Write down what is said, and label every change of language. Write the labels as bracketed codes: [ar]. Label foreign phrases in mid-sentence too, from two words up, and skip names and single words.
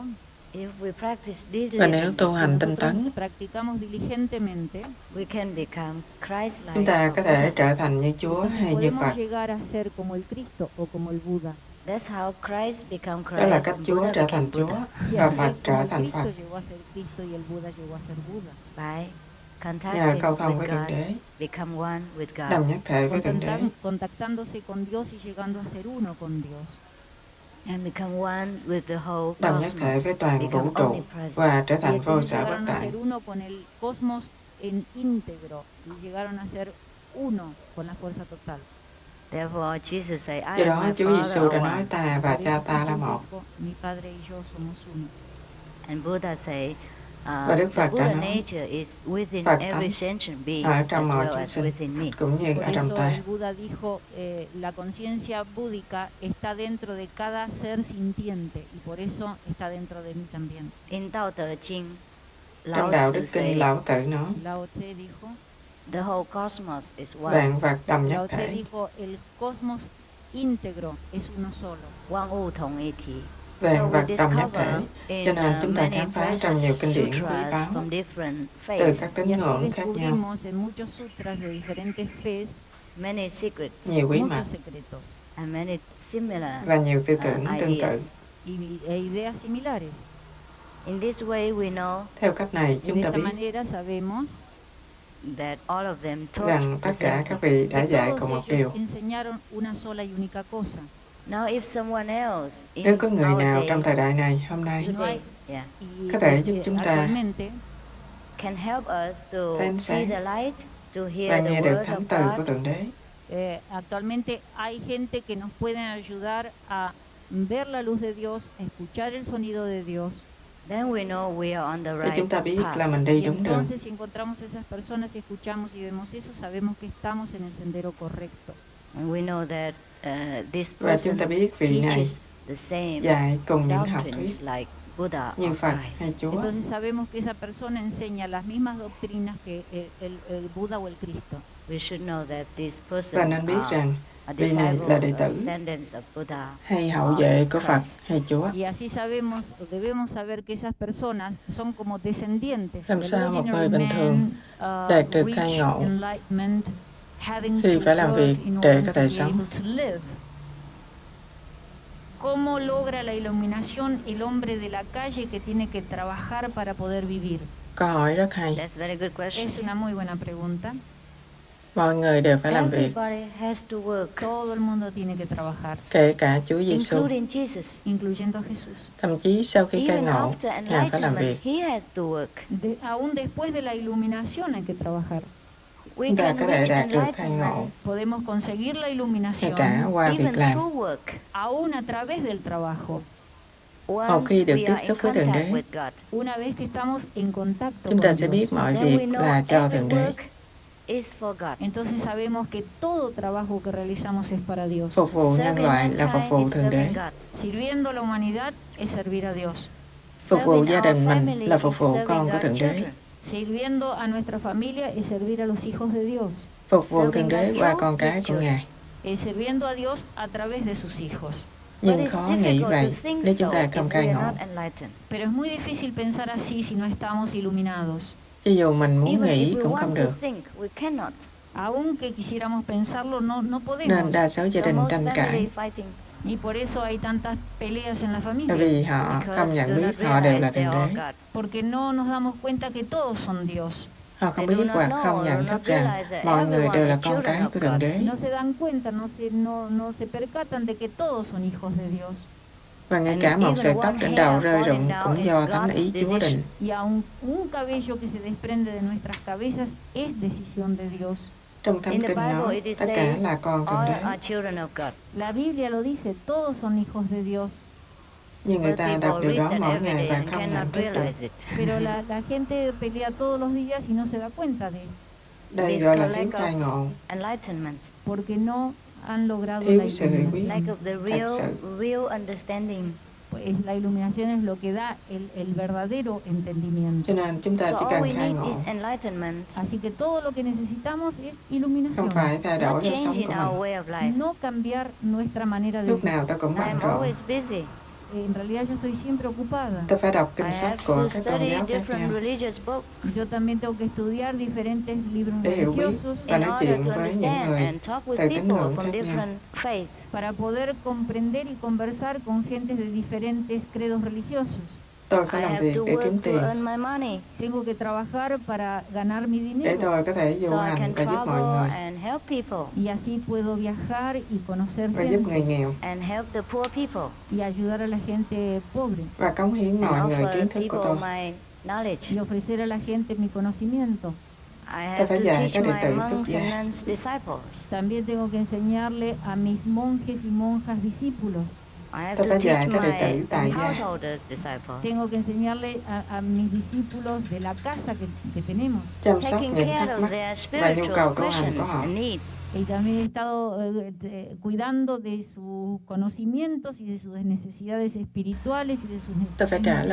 [en] if we practice [vi] Và nếu [en] diligently, [vi] tu hành [es] Si [vi] tinh [es] nosotros [vi] tấn, [es] practicamos diligentemente, [en] we can become Christ-like. [vi] chúng ta [en] or [vi] có thể [en] Buddha-like. [vi] trở thành như Chúa [es] entonces [vi] hay như [es] podemos [vi] Phật. [es] llegar a ser como el Cristo o como el Buda. [en] That's how Christ become [vi] Đó là [en] Christ [vi] cách [en] and [vi] Chúa [en] Buddha [vi] trở thành [en] became [vi] Chúa [en] Buddha. [es] Y [vi] và [es] así [vi] Phật [es] es [vi] trở [es] como el [vi] thành [es] Cristo [vi] Phật. [es] llegó a ser Cristo y el Buda llegó a ser Buda. [en] By [vi] Nhờ [en] contacting [vi] câu thông [en] with [vi] với Thượng [en] God, [vi] Đế, [en] become one with God. [vi] đồng nhất thể với Thượng Đế, [es] Contactándose con Dios y llegando a ser uno con Dios. [en] And become one with the whole [vi] đồng nhất thể [en] cosmos. [vi] với toàn [en] Become [vi] vũ trụ [en] omnipresent. [vi] và trở [es] Y [vi] thành vô [es] entonces [vi] sở bất [es] llegaron a [vi] tại. [es] ser uno con el cosmos en íntegro y llegaron a ser uno con la fuerza total. [en] Therefore, Jesus said, I [vi] Do [en] and [vi] đó [en] my [vi] Chúa Giêsu [en] Father [vi] đã [en] are [vi] nói [en] one. [vi] ta và [es] Por [vi] cha [es] eso [vi] ta là [es] Jesús [vi] một. [es] dijo, mi Padre y yo somos uno. [en] And Buddha say, [vi] Và Đức [en] the [vi] Phật đã [en] Buddha [vi] nói, [en] nature is within [vi] Phật [en] every [vi] tánh [en] sentient being [vi] ở [en] as [vi] trong mọi [en] well [vi] chúng [en] as [vi] sinh, [en] within me. [vi] cũng như [es] Por [vi] ở trong [es] eso [vi] ta. [es] el Buda dijo, la conciencia búdica está dentro de cada ser sintiente y por eso está dentro de mí también. [en] In Tao Te Ching, [vi] Trong [en] Lao [vi] Đạo [en] Tzu [vi] Đức Kinh, [en] say, [vi] Lão Tử nói, [es] Lao Tse dijo, [en] the whole cosmos is one. [vi] vạn vật đồng nhất [es] Lao Tse [vi] thể, [es] dijo, el cosmos íntegro es uno solo. Quang Wu Thong Y Thi. [vi] vạn vật đồng nhất thể. [en] discover [vi] Cho [en] in [vi] nên chúng ta [en] many [vi] khám phá trong [en] precious [vi] nhiều kinh điển quý [en] sutras [vi] báu [en] from different [vi] từ [en] faiths, [vi] các [es] Y [vi] tín [es] así [vi] ngưỡng khác nhau, [es] descubrimos en muchos sutras de diferentes fes [en] many secrets, [vi] nhiều bí mật [es] muchos secretos [en] and many similar [vi] và nhiều tư tưởng tương [en] ideas. [vi] tự. [es] e ideas similares. [en] In this way, we know [vi] Theo cách này, [es] Y [vi] chúng [es] de [vi] ta [es] esta [vi] biết [es] manera sabemos [en] that all of them taught [vi] rằng [en] the [vi] tất cả [en] same [vi] các [en] thing. [vi] vị đã [es] que [vi] dạy [es] todos [vi] cùng một [es] ellos [vi] điều. [es] enseñaron una sola y única cosa. [en] Now, if someone else in [vi] Nếu có người [en] our [vi] nào [en] day, [vi] trong thời đại này, hôm nay, [en] today, yeah, [es] Y [vi] có thể giúp chúng ta [es] actualmente [en] can help us to [vi] thấy ánh [en] see [vi] sáng [en] the light, to [vi] và [en] hear the [vi] nghe được [en] word [vi] thánh [en] of [vi] từ của [en] God, [vi] Thượng Đế, [es] actualmente hay gente que nos pueden ayudar a ver la luz de Dios, a escuchar el sonido de Dios. [en] then we know we are on the [vi] thì [en] right [vi] chúng ta biết [en] path. [vi] là mình [es] Y [vi] đi đúng đường. [es] entonces si encontramos esas personas, y escuchamos y vemos eso, sabemos que estamos en el sendero correcto. [en] And we know that this [vi] Và chúng [en] person [vi] ta biết vị [en] teaches [vi] này [en] the same [vi] dạy cùng những học thuyết [en] doctrines like Buddha [vi] như [en] or [vi] Phật [en] Christ. [vi] hay Chúa. [es] Entonces sabemos que esa persona enseña las mismas doctrinas que el Buda o el Cristo. [en] We should know that this [vi] Và [en] person [vi] nên biết rằng [en] a [vi] vị này [en] disciple [vi] là đệ [en] or [vi] tử [en] descendants of Buddha [vi] hay hậu vệ của Phật [en] Christ. [vi] hay Chúa. [es] Y así sabemos, o debemos saber que esas personas son como descendientes [vi] Làm [es] del [vi] sao một người [en] ordinary [vi] bình thường [en] man, [vi] đạt được [en] reach [vi] khai ngộ [en] enlightenment, having [vi] khi [en] to [vi] phải làm [en] work [vi] việc [en] in [vi] để [en] order [vi] có [en] to [vi] thể [en] be [vi] sống. [en] able to live. [es] ¿Cómo logra la iluminación el hombre de la calle que tiene que trabajar para poder vivir? [vi] Câu hỏi rất hay. [en] That's a very good question. [es] Es una muy buena pregunta. [vi] Mọi người đều phải làm việc, [en] Everybody has to work, [es] Todo el mundo tiene que trabajar, [vi] kể cả Chúa Giêsu. [en] including Jesus. [es] incluyendo a Jesús. [vi] Thậm chí sau khi khai [en] Even [vi] ngộ, [en] after [vi] Ngài phải làm [en] enlightenment, [vi] việc. [en] he has to work. [es] Aún después de la iluminación hay que trabajar. [en] We [vi] Chúng ta [en] can [vi] có thể [en] reach [vi] đạt được khai ngộ [en] enlightenment [es] Podemos conseguir la [vi] ngay [es] iluminación [vi] cả qua việc [en] even [vi] làm. [en] through work. [es] aún a través del trabajo. [en] Once [vi] khi được [en] we [vi] tiếp [en] are in [vi] xúc với Thượng [en] contact [vi] Đế, [en] with God, [es] Una vez que estamos en contacto [vi] chúng ta [es] con [vi] sẽ [es] Dios, [vi] biết mọi [en] then we [vi] việc [en] know [vi] là cho [en] every [vi] Thượng Đế. [en] work is for God. [es] entonces sabemos que todo trabajo que realizamos es para Dios. [vi] Phục vụ nhân [en] Serving [vi] loại là phục [en] mankind [vi] vụ [en] is [vi] Thượng Đế. [en] serving God. [es] Sirviendo a la humanidad es servir a Dios. [vi] Phục vụ [en] Serving [vi] gia [en] our [vi] đình mình [en] family [vi] là phục [en] is [vi] vụ [en] serving [vi] con của [en] God's [vi] Thượng Đế. [en] children. [es] Sirviendo a nuestra familia es servir a los hijos de Dios. [vi] Phục vụ Thượng Đế qua con cái của Ngài. [es] Sirviendo a Dios a través de sus hijos. [vi] Nhưng [en] But it's [vi] khó nghĩ [en] difficult [vi] vậy [en] to think [vi] nếu chúng [en] so [vi] ta [en] if [vi] không [en] we [vi] khai [en] are [vi] ngộ. [en] not enlightened. [es] Pero es muy difícil pensar así si no estamos iluminados. [vi] Cho dù mình muốn [en] Even [vi] nghĩ [en] if we [vi] cũng [en] want [vi] không [en] to [vi] được. [en] think, we cannot. [es] Aunque quisiéramos pensarlo, no [vi] Nên [es] podemos. [vi] đa số gia [en] So [vi] đình [en] most [vi] tranh [en] family [vi] cãi [en] fighting [es] Y por eso hay tantas peleas en la [vi] tại [es] familia. [vi] vì họ [en] because [vi] không nhận [en] do not [vi] biết họ đều là [en] realize they [vi] Thượng [en] are [vi] Đế. [en] God. [es] Porque no nos damos cuenta que todos son Dios. [vi] Họ không [en] They do [vi] biết [en] not [vi] hoặc [en] know, [vi] không [en] do [vi] nhận [en] not [vi] thức rằng [en] realize that [vi] mọi người [en] everyone [vi] đều là [en] is [vi] con [en] children [vi] cái [en] of [vi] của Thượng [en] God. [vi] Đế. [es] No se dan cuenta, no se percatan de que todos son hijos de Dios. [vi] Và ngay [en] And [vi] cả một [en] even [vi] sợi tóc [en] one [vi] trên [en] hair [vi] đầu rơi [en] falling [vi] rụng [en] down [vi] cũng [en] is [vi] do thánh [en] God's [vi] ý Chúa định. [es] Y aun un cabello que se desprende de nuestras cabezas es decisión de Dios. [vi] Trong Thánh [en] In the [vi] Kinh [en] Bible, [vi] nói [en] it is [vi] tất cả [en] said, [vi] là con Thượng [en] All [vi] Đế. [en] are children of God. [es] La Biblia lo dice, todos son hijos de Dios. [vi] Nhưng người [en] But [vi] ta [en] people [vi] đọc điều [en] read [vi] đó [en] that [vi] mỗi [en] every [vi] ngày [en] day [vi] và [en] and [vi] không nhận [en] cannot [vi] thức được. [en] realize it. [es] Pero la gente pelea todos los días y no se da cuenta de [vi] Đây [en] This [vi] gọi là [en] lack [vi] thiếu [en] of [vi] khai ngộ, [en] enlightenment, [es] porque no han logrado [vi] thiếu [es] la [vi] sự hiểu [es] iluminación. [vi] biết [en] lack of the [vi] thật sự. [en] real understanding. [es] Pues la iluminación es lo que da el verdadero entendimiento. [vi] Cho nên chúng ta [en] So [vi] chỉ [en] all [vi] cần [en] we [vi] khai [en] need [vi] ngộ, [en] is enlightenment, [es] Así que todo lo que necesitamos es [vi] không [es] iluminación, [vi] phải thay đổi [en] not [vi] lối sống [en] changing [vi] của [en] our [vi] mình. [en] way of life. [es] no cambiar nuestra manera de [vi] Lúc [es] vivir. [vi] nào ta cũng bận [en] I'm [vi] rộn. [en] always busy. [es] En realidad yo estoy siempre ocupada. [vi] Ta phải đọc [en] I [vi] kinh sách [en] have [vi] của [en] to [vi] các tôn [en] study [vi] giáo khác [en] different [vi] nhau [en] religious books [es] Yo también tengo que estudiar diferentes libros [vi] để hiểu biết [es] religiosos [vi] và [en] in [vi] nói [en] order [vi] chuyện [en] to [vi] với những [en] understand [vi] người [en] and talk with [vi] từ tín [en] people [vi] ngưỡng [en] from [vi] khác nhau [en] different faiths. [es] para poder comprender y conversar con gentes de diferentes credos religiosos. [vi] Tôi [en] I [vi] phải làm [en] have [vi] việc [en] to [vi] để kiếm [en] work to [vi] tiền [en] earn my money [es] Tengo que trabajar para ganar mi [vi] để [es] dinero [vi] tôi có thể du [en] so I [vi] hành [en] can [vi] và giúp mọi [en] travel [vi] người [en] and help people [es] y así puedo viajar y conocer [vi] và giúp [es] gente [vi] người nghèo [en] and help the poor people [es] y ayudar a la gente pobre [vi] và cống hiến mọi [en] and [vi] người [en] offer [vi] kiến thức của [en] people [vi] tôi. [en] my knowledge. [es] y ofrecer a la gente mi conocimiento. [en] I [vi] Ta [en] have [vi] phải [en] to [vi] dạy [en] teach [vi] các đệ [en] my [vi] tử xuất [en] monks [vi] gia. [en] and nuns disciples. [es] También tengo que enseñarle a mis monjes y monjas discípulos. [en] I have [vi] Ta [en] to [vi] phải dạy [en] teach [vi] các đệ [en] my [vi] tử tại gia. [en] householders disciples. [es] Tengo que enseñarle a mis discípulos de la casa que tenemos. [vi] Chăm sóc [en] Taking [vi] những [en] care [vi] thắc [en] of [vi] mắc [en] their [vi] và nhu [en] spiritual [vi] cầu tu hành [en] questions [vi] của họ. [en] and needs. [es] Y también he estado cuidando de sus conocimientos y de sus necesidades espirituales y de sus [vi] Tôi phải trả